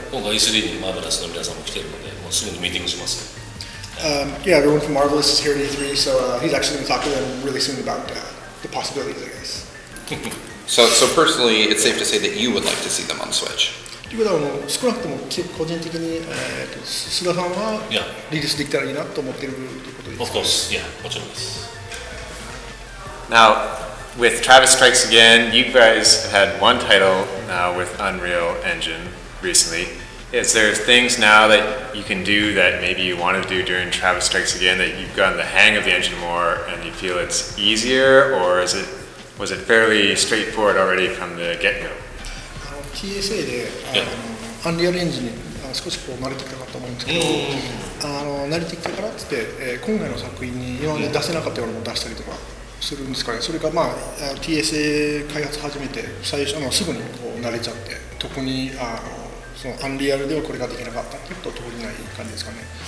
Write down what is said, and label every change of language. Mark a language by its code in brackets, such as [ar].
[ja] 今回 E3 にマーベラスの皆さんも来てるので、もうすぐにミーティングします。 [en] Yeah, everyone from Marvelous is here at E3, so he's actually going to talk to them really soon about the possibilities, I guess. So personally, it's safe to say that you would like to see them on Switch. [ja] ということは少なくとも個人的に須田さんはリリースできたらいいなと思っているということですか？ [en] Of course, yeah, [ja] もちろんです。 [en] Now, with Travis Strikes Again, you guys had one title now with Unreal Engine recently. Is there things now that you can do that maybe you want to do during Travis Strikes Again that you've gotten the hang of the engine more and you feel it's easier, or was it fairly straightforward already from the get-go? [ja] TSA でアンリアルエンジンに少し慣れてきたかと思うんですけど、慣れてきたからって言って今回の作品に今まで出せなかったようなものを出したりとかするんですかね。それかTSA 開発始めて最初すぐに慣れちゃって、特にそのアンリアルではこれができなかったっていうと特にない感じですかね。